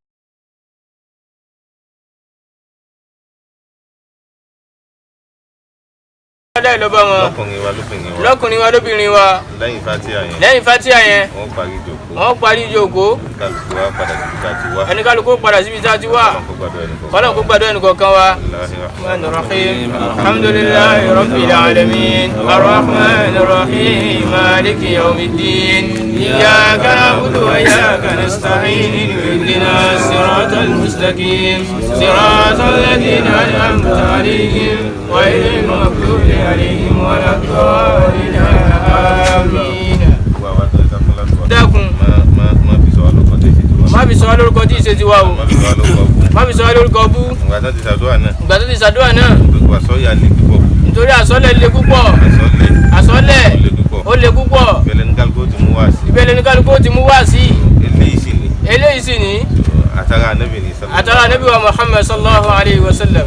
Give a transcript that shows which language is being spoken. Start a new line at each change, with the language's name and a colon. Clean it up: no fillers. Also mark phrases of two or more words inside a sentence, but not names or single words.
Yoruba: Adé ló bá wọn lọ́kùnrin wa lóbìnrin wa lẹ́yìn fatia yẹn wọ́n parí ìjókòó ẹnikálukú padà síbi tá a ti wá kọ́lọ̀ kó gbàdúrà ẹnìkọ̀ọ̀kan wa
Arabic: الرحمن الرحيم الحمد لله رب العالمين الرحمن الرحيم مالك يوم الدين إياك نعبد وإياك نستعين اهدنا الصراط المستقيم صراط الذين أنعمت عليهم غير المغضوب عليهم ولا الضالين آمين.
Yoruba: dákun má fi sọ wá lórúkọ tí ìṣe ti wá o má fi sọ wá lórúkọ bú ìgbà tó ti ṣàdúrà náà nítorí àsọlẹ̀ le púpọ̀ àsọlẹ̀ ó le púpọ̀ ìbẹ̀lẹ̀ ní kálukú ti mú wá sí eléyìí sì ní àtàrà ànábì wa Muhammad
Arabic: صلى الله عليه وسلم